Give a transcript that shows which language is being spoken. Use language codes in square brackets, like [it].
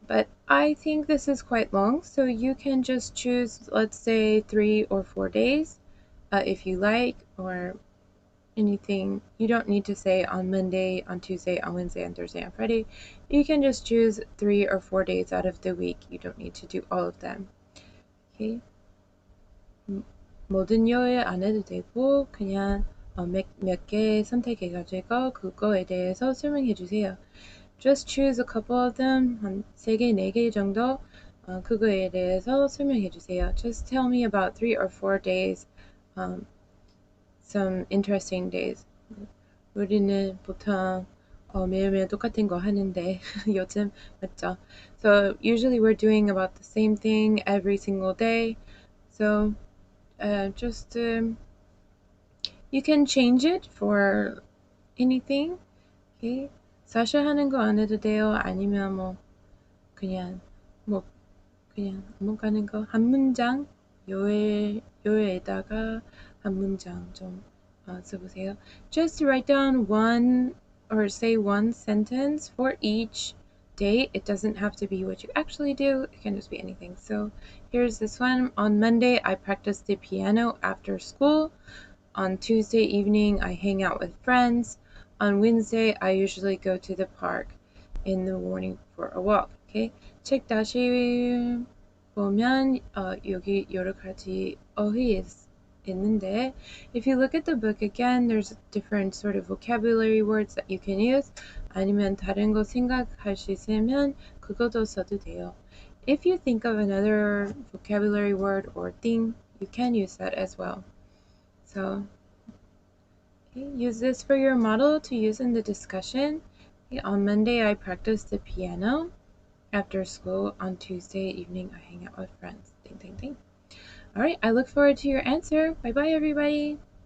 [en] But I think this is quite long, so you can just choose, let's say, 3 or 4 days if you like, or anything. You don't need to say on Monday, on Tuesday, on Wednesday, on Thursday, on Friday. You can just choose 3 or 4 days out of the week. You don't need to do all of them. Okay. [ko] 모든 요일 안 해도 되고 그냥 몇 개 선택해가지고 그거에 대해서 설명해 주세요. [en] Just choose a couple of them, [ko] 한 3개, 4개 정도 그거에 대해서 설명해 주세요. [en] Just tell me about 3 or 4 days, some interesting days. [ko] 우리는 보통 매일매일 똑같은 거 하는데 요즘 맞죠? [en] So usually we're doing about the same thing every single day. So just you can change it for anything. Okay. [ko] 사실 하는 거 안 해도 돼요. 아니면 그냥 넘어가는 거 한 문장 요에다가 한 문장 좀 써보세요. [en] Just write down one or say one sentence for each day. It doesn't have to be what you actually do. It can just be anything. So here's this one. On Monday, I practice the piano after school. On Tuesday evening, I hang out with friends. On Wednesday, I usually go to the park. in the morning for a walk. Okay? [ko] 책 다시 보면 여기 여러 가지 어휘 있는데 [en] if you look at the book again, there's different sort of vocabulary words that you can use. [ko] 아니면 다른 거 생각할 수 있으면 그것도 써도 돼요. [en] If you think of another vocabulary word or thing, you can use that as well. So okay, use this for your model to use in the discussion. Okay, on Monday, I practice the piano. After school, on Tuesday evening, I hang out with friends. Ding, ding, ding. All right, I look forward to your answer. Bye-bye, everybody.